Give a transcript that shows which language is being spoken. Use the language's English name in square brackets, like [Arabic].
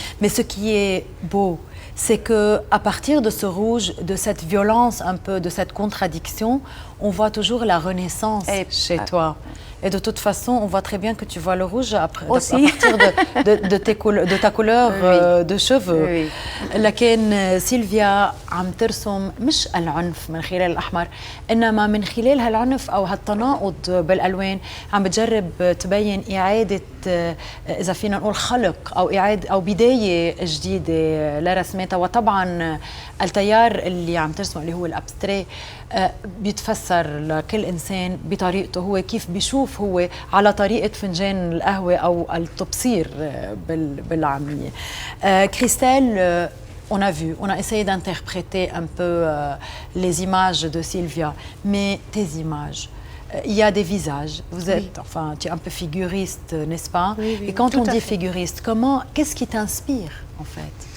[French] Mais ce qui est beau, c'est qu'à partir de ce rouge, de cette violence un peu, de cette contradiction, on voit toujours la renaissance chez toi. Et de toute façon, on voit très bien que tu vois le rouge après, à Aussi. partir de ta couleur de cheveux. Oui. [Arabic] لكن سيلفيا عم ترسم مش العنف من خلال الأحمر، إنما من خلال هالعنف أو هالتناقض بالألوان عم بتجرب تبين إعادة إذا فينا نقول خلق أو إعادة أو بداية جديدة لرسماتها. وطبعا التيار اللي عم ترسمه اللي هو الأبستري بيتفسر لكل إنسان بطريقته هو، كيف بيشوف هو على طريقة فنجان القهوة أو التبصير بالعامية. [French] كريستال، on a vu, on a essayé d'interpréter un peu les images de Sylvia, mais tes images, il y a des visages. Vous êtes, enfin, tu es un peu figuriste, n'est-ce pas? Oui, Et quand on dit fait. figuriste, qu'est-ce qui t'inspire en fait?